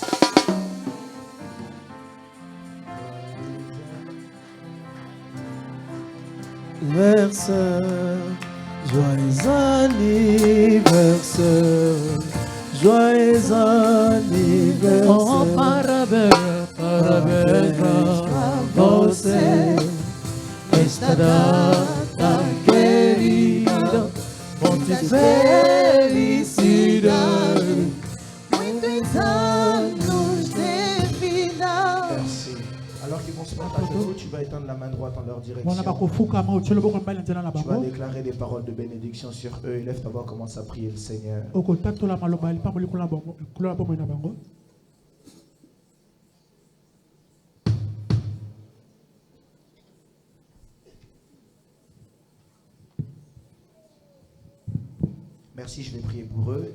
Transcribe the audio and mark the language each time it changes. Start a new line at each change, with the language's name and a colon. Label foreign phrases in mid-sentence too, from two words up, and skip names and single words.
French: Joyeux anniversaire, joyeux anniversaire.
Portuguese: Oh, parabéns, parabéns a você, esta data querida, muita felicidade, muitos anos de vida.
French: Merci. Alors qu'ils vont se partager tout, tu vas étendre la main droite en leur direction. Tu vas déclarer des paroles de bénédiction sur eux. Élève ta voix, commence à prier le Seigneur. Merci, je vais prier pour eux.